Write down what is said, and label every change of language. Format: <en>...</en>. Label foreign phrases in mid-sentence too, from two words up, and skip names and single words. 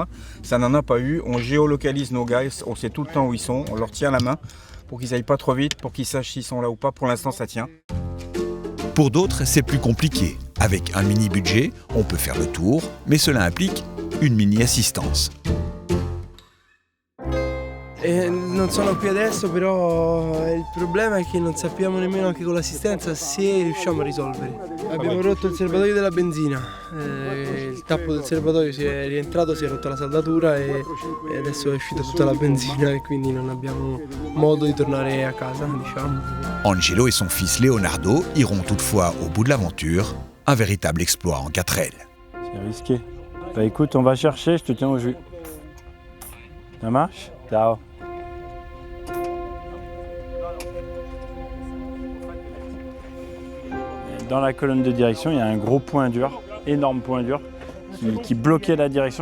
<fr>Ça n'en a pas eu. On géolocalise nos gars. On sait tout le temps où ils sont. On leur tient la main pour qu'ils aillent pas trop vite, pour qu'ils sachent s'ils sont là ou pas. Pour l'instant, ça tient. Pour d'autres, c'est plus compliqué. Avec un mini-budget, on peut faire le tour, mais cela implique une mini-assistance.</fr> <it>Non sono qui adesso, però il problema è che non sappiamo nemmeno anche con l'assistenza se riusciamo a risolvere. Abbiamo rotto il serbatoio della benzina, il tappo del serbatoio si è rientrato, si è rotta la saldatura e adesso è uscita tutta la benzina e quindi non abbiamo modo di tornare a casa, diciamo.</it> <fr>Angelo et son fils Leonardo iront toutefois au bout de l'aventure, un véritable exploit en 4L. C'est risqué. Bah écoute, on va chercher, je te tiens au jus. Ça marche? Ciao. Dans la colonne de direction, il y a un gros point dur, énorme point dur, qui bloquait la direction.</fr>